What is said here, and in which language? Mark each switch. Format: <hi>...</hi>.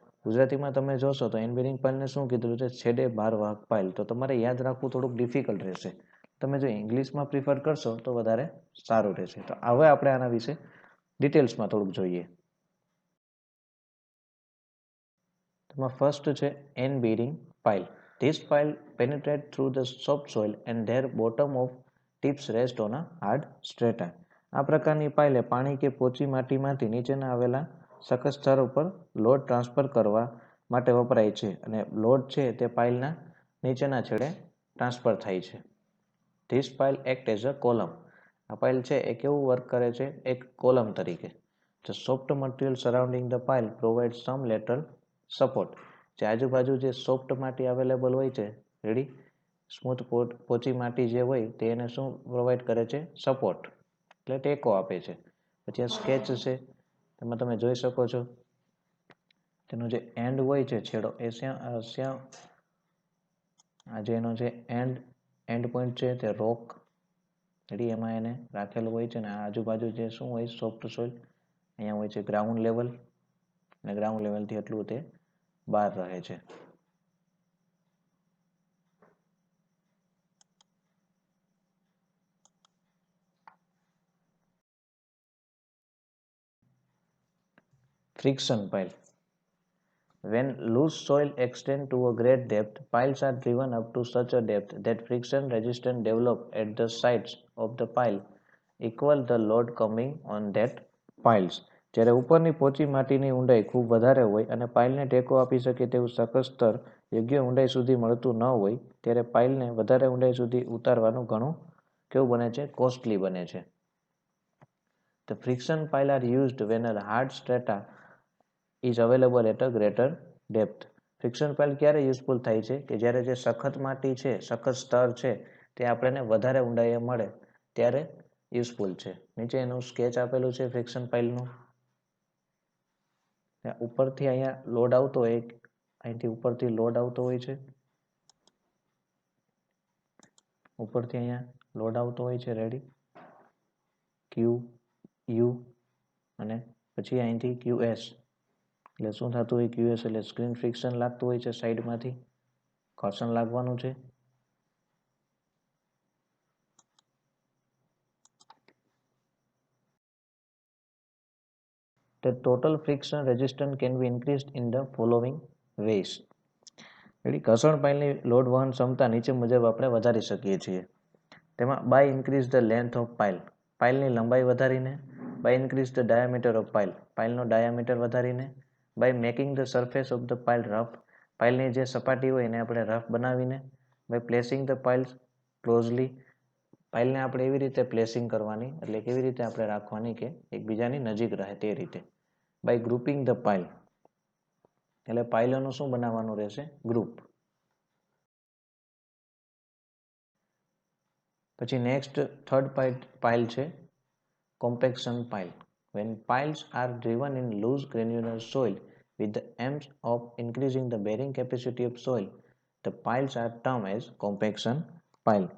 <gu>ગુજરાતીમાં તમે જોશો તો એન બેરિંગ પાઇલને શું કીધું છે? છેડે ભારવાહક પાઇલ. તો તમારે યાદ રાખવું થોડુંક ડિફિકલ્ટ રહેશે. તમે જો ઇંગ્લિશમાં પ્રિફર કરશો તો વધારે સારું રહેશે. તો હવે આપણે આના વિશે ડિટેલ્સમાં થોડુંક જોઈએ. તેમાં ફર્સ્ટ છે N bearing pile.</gu> <en>This pile penetrate through the soft soil and their bottom of tips rest on a hard strata.</en> <gu>આ પ્રકારની પાઇલે પાણી કે પોચી માટીમાંથી નીચેના આવેલા સખત સ્તર ઉપર લોડ ટ્રાન્સફર કરવા માટે વપરાય છે અને લોડ છે તે પાઇલના નીચેના છેડે ટ્રાન્સફર થાય છે.</gu> <en>This pile act as a column.</en> <gu>આ પાઇલ છે એ કેવું વર્ક કરે છે? એક કોલમ તરીકે.</gu> <en>The soft material surrounding the pile provides some lateral support.</en> <gu>જે આજુબાજુ જે સોફ્ટ માટી અવેલેબલ હોય છે, રેડી, સ્મૂથ પોચી માટી જે હોય તે એને શું પ્રોવાઈડ કરે છે? સપોર્ટ, એટલે ટેકો આપે છે. પછી આ સ્કેચ છે તેમાં તમે જોઈ શકો છો તેનો જે એન્ડ હોય છે, છેડો, એ શ્યાં આ જે એનો જે એન્ડ પોઈન્ટ છે તે રોક, રેડી, એમાં એને રાખેલું હોય છે ને આજુબાજુ જે શું હોય? Soft soil. અહીંયા હોય છે ગ્રાઉન્ડ લેવલ અને ગ્રાઉન્ડ લેવલથી એટલું તે બહાર રહે છે.</gu> <en>Friction pile. When loose soil extends to a great depth, piles are driven up to such a depth that friction resistance develop at the sides of the pile equal the load coming on that piles.</en> <gu>જ્યારે ઉપરની પોચી માટીની ઊંડાઈ ખૂબ વધારે હોય અને પાઇલને ટેકો આપી શકે તેવું સખત સ્તર યોગ્ય ઊંડાઈ સુધી મળતું ન હોય ત્યારે પાઇલને વધારે ઊંડાઈ સુધી ઉતારવાનું ઘણું કેવું બને છે? કોસ્ટલી બને છે.</gu> <en>The friction pile are used when a hard strata is available at a greater depth.</en> <gu>Friction pile ક્યારે યુઝફુલ થાય છે? કે જ્યારે જે સખત માટી છે, સખત સ્તર છે તે આપણને વધારે ઊંડાઈએ મળે ત્યારે યુઝફુલ છે. નીચે એનું સ્કેચ આપેલું છે ફ્રિક્શન પાઇલનું. ઉપરથી અહીંયા લોડ આવતો હોય, અહીંથી ઉપરથી લોડ આવતો હોય છે, ઉપરથી અહીંયા લોડ આવતો હોય છે, રેડી, ક્યુ યુ અને પછી અહીંથી QS, એટલે શું થતું હોય? QS એટલે સ્ક્રીન ફ્રિક્શન લાગતું હોય છે, સાઈડમાંથી ઘર્ષણ લાગવાનું છે.</gu> <en>The total friction resistance can be increased in the following ways.</en> <gu>ઘર્ષણ પાઇલની લોડ વહન ક્ષમતા નીચે મુજબ આપણે વધારી શકીએ છીએ.</gu> <en>તેમાં by increase the length of pile,</en> <gu>પાઇલની લંબાઈ વધારીને.</gu> <en>by increase the diameter of pile,</en> <gu>પાઇલનો diameter વધારીને.</gu> <en>by making the surface of the pile rough,</en> <gu>પાઇલની જે સપાટી હોય એને આપણે રફ બનાવીને.</gu> <en>by placing the piles closely,</en> <gu>પાઇલને આપણે એવી રીતે પ્લેસિંગ કરવાની, એટલે કેવી રીતે આપણે રાખવાની કે એકબીજાની નજીક રહે તે રીતે.</gu> <en>by grouping the pile,</en> <gu>એટલે પાઇલોનું શું બનાવવાનું રહેશે? ગ્રુપ. પછી નેક્સ્ટ થર્ડ પાઇલ છે compaction pile.</gu> <en>When piles are driven in loose granular soil with the aims of increasing the bearing capacity of soil, the piles are termed as compaction pile.</en>